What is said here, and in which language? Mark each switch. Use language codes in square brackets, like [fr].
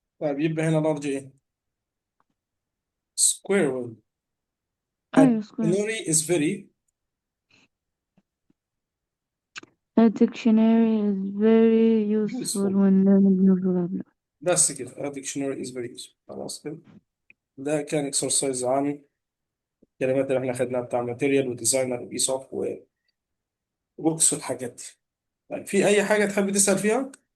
[ar] طيب يبقى هنا large ايه؟ Square. [en] A [ar] أيوة square. [en] dictionary is very A dictionary is very useful useful. when learning new vocabulary. [ar] بس كده. [en] A dictionary is very useful. [ar] خلاص كده. ده كان exercise عن الكلمات اللي احنا خدناها بتاع material وديزاينر وبيس اوف وبوكس والحاجات دي. طيب، في أي حاجة تحب تسأل فيها؟